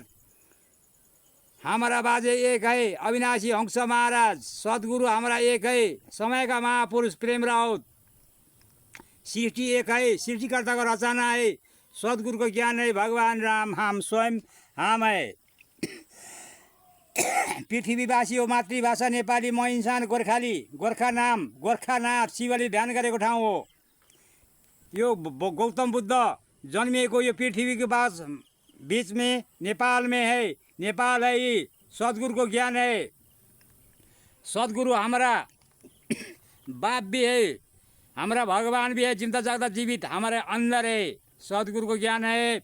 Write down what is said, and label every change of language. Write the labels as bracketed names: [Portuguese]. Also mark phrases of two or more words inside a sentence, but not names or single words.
[Hindi] हमारा बाजे एक है, अविनाशी हंस महाराज सदगुरु हमारा एक है, समय का महापुरुष प्रेम राउत। सृष्टि एक है, सृष्टिकर्ता का रचना है, सदगुरु को ज्ञान है, भगवान राम हम स्वयं हम है। [Nepali] पृथ्वीवासी हो, मातृभाषा नेपाली, म इन्सान गोर्खाली, गोर्खा नाम गोर्खानाथ शिवले ध्यान गरेको ठाउँ हो। यो गौतम बुद्ध जन्मिएको यो [Hindi] पृथ्वी के बीच में नेपाल में है। नेपाल है ये सदगुरु को ज्ञान है। सदगुरु हमारा बाप भी है, हमारा भगवान भी है, जिंदा जागदा जीवित हमारे अंदर है। सदगुरु को ज्ञान है।